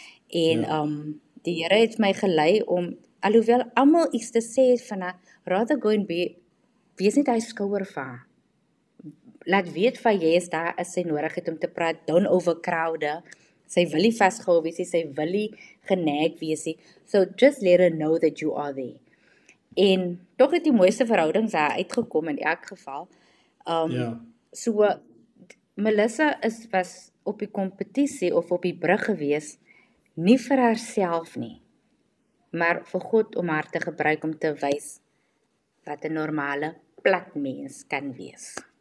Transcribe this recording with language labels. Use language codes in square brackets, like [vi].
[af] En die Here het my gelei om, alhoewel almal iets te sê het van haar, [en] rather go and [af] wees net hy skouer vir haar. Laat weet van jy is daar as sy nodig het om te praat, [en] don't overcrowd her. [af] Sy wil nie vasgehou wees nie, sy wil nie geneig wees nie. [en] So just let her know that you are there. [af] En tog het die mooiste verhoudings daar uitgekom in elk geval. So Melissa was op die kompetisie of op die brug gewees, nie vir haarself nie, maar vir God om haar te gebruik om te wys wat 'n normale plat mens kan wees.